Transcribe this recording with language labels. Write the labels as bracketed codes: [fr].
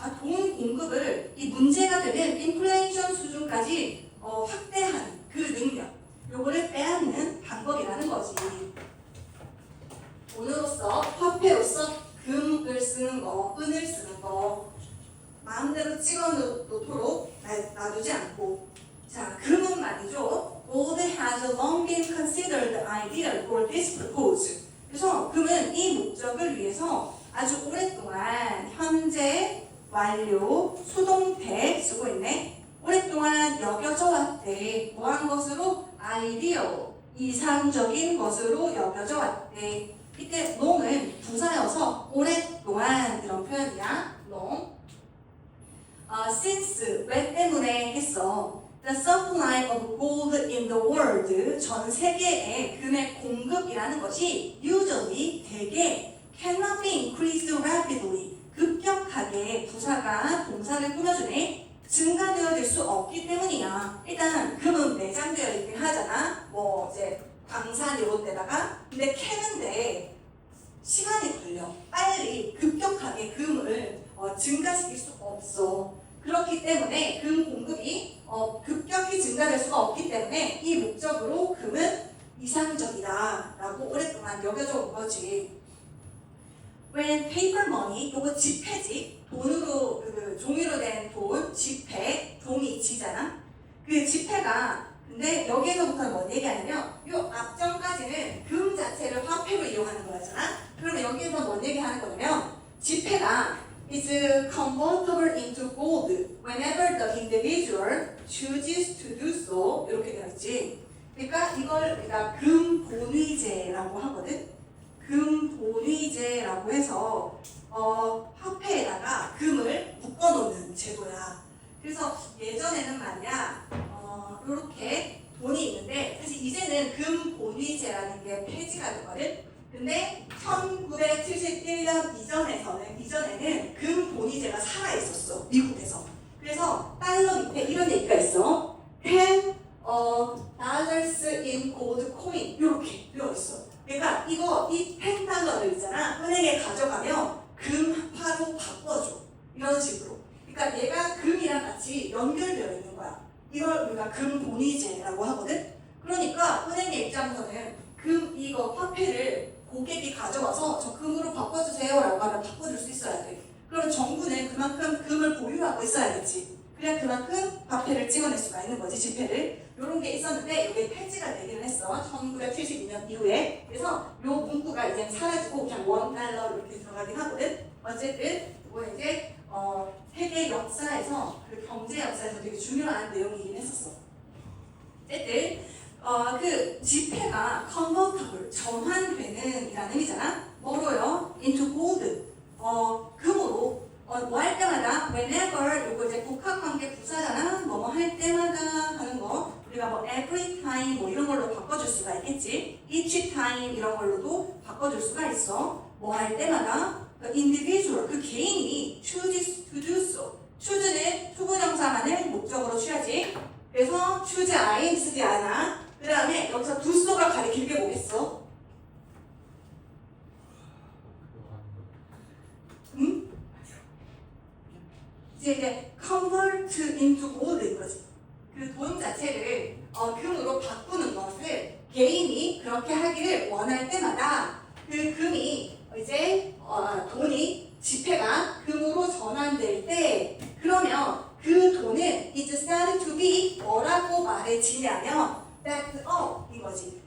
[ko] 돈 공급을 이 문제가 되는 인플레이션 수준까지 확대하는 그 능력, 요거를 빼앗는 방법이라는 거지. 돈으로서, 화폐로서 금을 쓰는 거, 은을 쓰는 거 마음대로 찍어 놓도록 놔두지 않고. 자, 금은 말이죠. [en] Gold has long been considered ideal for this purpose. [ko] 그래서 금은 이 목적을 위해서 아주 오랫동안 현재, 완료, 수동태 쓰고 있네. 오랫동안 여겨져 왔대. 뭐한 것으로? ideal, 이상적인 것으로 여겨져 왔대. 이때 long은 부사여서 오랫동안 이런 표현이야. [en] long. [ko] since 왜 때문에 했어? [en] The supply of gold in the world, [ko] 전 세계의 금의 공급이라는 것이 [en] usually [ko] 대개 [en] cannot be increased rapidly, [ko] 급격하게 부사가 동사를 꾸며주네. 증가되어질 수 없기 때문이야. 일단 금은 매장되어 있긴 하잖아. 이제 광산 이런 데다가. 근데 캐는데 시간이 걸려. 빨리 급격하게 금을 증가시킬 수 없어. 그렇기 때문에 금 공급이 급격히 증가될 수가 없기 때문에 이 목적으로 금은 이상적이다 라고 오랫동안 여겨져 온 거지. [en] When paper money, [ko] 요거 지폐지. 돈으로, 종이로 된 돈, 지폐, 종이지잖아. 그 지폐가, 근데 여기에서부터는 뭔 얘기하냐면 요 앞전까지는 금 자체를 화폐로 이용하는 거잖아. [en] 그러면 여기에서 뭔 얘기하는 거냐면 지폐가 is convertible into gold whenever the individual chooses to do so. [ko] 이렇게 되어 있지. 그러니까 이걸 우리가 금본위제라고 하거든. 금본위제라고 해서 화폐에다가 금을 묶어놓는 제도야. 그래서 예전에는 말이야 이렇게 돈이 있는데 사실 이제는 금본위제라는 게 폐지가 됐거든. 근데 1971년 이전에는 금본위제가 살아있었어, 미국에서. 그래서 달러 밑에 이런 얘기가 있어. [en] 10 dollars in gold coin [ko] 이렇게 되어 있어. 그러니까 이 10달러를 있잖아. 은행에 가져가면 금화로 바꿔줘. 이런 식으로. 그러니까 얘가 금이랑 같이 연결되어 있는 거야. 이걸 우리가 금본위제라고 하거든. 그러니까 은행의 입장에서는 이거 화폐를 고객이 가져와서 저 금으로 바꿔주세요 라고 하면 바꿔줄 수 있어야 돼. 그럼 정부는 그만큼 금을 보유하고 있어야겠지. 그래야 그만큼 화폐를 찍어낼 수가 있는 거지, 지폐를. 이런 게 있었는데 이게 폐지가 되기는 했어. 1972년 이후에. 그래서 이 문구가 이제 사라지고 그냥 $1 이렇게 들어가긴 하거든. 어쨌든 이거 이제 세계 역사에서, 그 경제 역사에서 되게 중요한 내용이긴 했었어. 어쨌든 그 지폐가 convertible, 전환되는 이라는 의미잖아. 뭐로요? [en] into gold, 금으로. [ko] 뭐 할 때마다 whenever, 이거 이제 복합관계 부사잖아. 뭐뭐 할 때마다 하는 거. 우리가 뭐 [en] every time [ko] 뭐 이런 걸로 바꿔줄 수가 있겠지. [en] each time [ko] 이런 걸로도 바꿔줄 수가 있어. 뭐 할 때마다. [en] 그 individual, [ko] 그 개인이 [en] chooses to do so. [ko] choose는 투부정사만을 목적으로 취하지. 그래서 choose I 쓰지 않아. 그 다음에 여기서 do so가 가리킬 게 뭐겠어? 응? [en] 이제 convert into gold [ko] 이거지. 그 돈 자체를 금으로 바꾸는 것을 개인이 그렇게 하기를 원할 때마다 그 금이 이제 돈이 지폐가 금으로 전환될 때, 그러면 그 돈은 [en] is started to be [ko] 뭐라고 말해지냐면 [en] backed up [ko] 이거지.